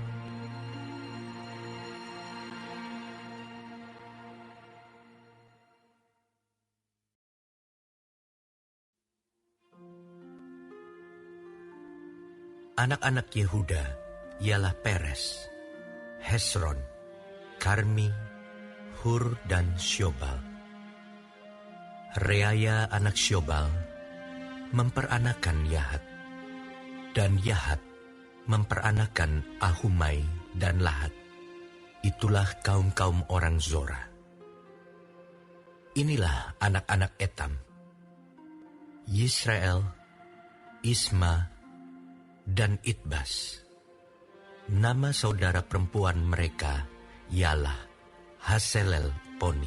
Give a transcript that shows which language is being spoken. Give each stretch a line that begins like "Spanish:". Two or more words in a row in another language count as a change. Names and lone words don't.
Indonesian: Anak-anak Yehuda ialah Peres, Hesron, Karmi, Hur, dan Syobal. Reaya anak Syobal memperanakan Yahat, dan Yahat memperanakan Ahumai dan Lahat. Itulah kaum-kaum orang Zora. Inilah anak-anak Etam: Yisrael, Isma, dan Itbas. Nama saudara perempuan mereka ialah Haselel Poni.